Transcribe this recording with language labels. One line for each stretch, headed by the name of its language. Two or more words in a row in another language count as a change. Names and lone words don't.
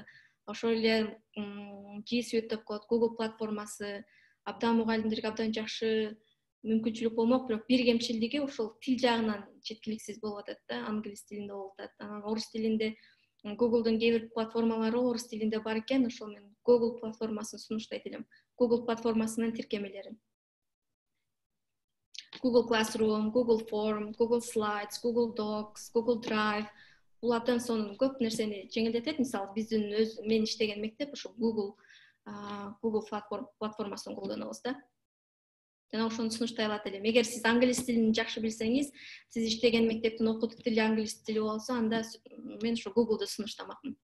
Kyrgyz: Ошол эле G Suite деп коет, Google платформасы абдан мугалимдерге абдан жакшы мүмкүнчүлүк болмок, бирок бир кемчилдиги ушул тил жагынан четкиликсиз болуп атат да, англис тилинде болуп атат. Анан орус тилинде Google'дун кээ бир платформалары орус тилинде бар экен, ошол мен Google платформасын сунуштайт элем. Google платформасынын тиркемелерин. Google Classroom, Google Form, Google Slides, Google Docs, Google Drive. Бул абдан сонун көп нерсени жеңилдетет. Мисалы, биздин мен иштеген мектеп ошо Google платформасын колдонобуз да. Жана ошону сунуштай алат элем. Эгер сиз англис тилин жакшы билсеңиз, сиз иштеген мектептин окутуу тили англис тили болсо, анда мен ошо Google'ду сунуштамакмын.